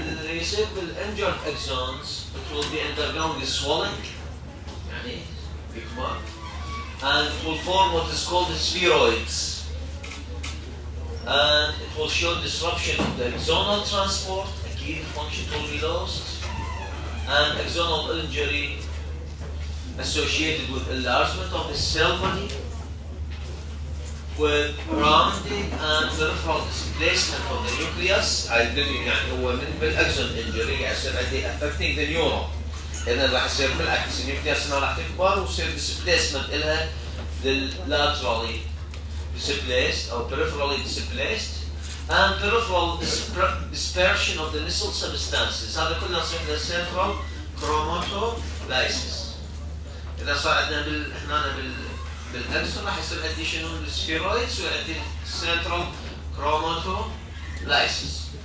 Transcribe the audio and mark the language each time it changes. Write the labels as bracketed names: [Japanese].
[Arabic] يصير [English] بالinjured axons it will be undergoing swelling [Arabic] يعني بيكبر [English] and it will form what is called the spheroids, and it will show disruption of the axonal transport, key function will be lost, and axonal injury associated with enlargement of the cell body, with rounding and peripheral displacement of the nucleus. [Arabic] يعني هو من بالاكسون injury يصير عندي [English] affecting the neuron. [Arabic] إذا راح يصير بالعكس النيوكليوس ما راح تكبر ويصير [English] displacement إلها laterally displaced or peripherally displaced, and peripheral dispersion of the nisl substances. [Arabic] هذا كله يصير له central chromatolysis. إذا صار عندنا هنا بالاكسون راح يصير عندي شنو السفيرويدز وعندي central chromatolysis.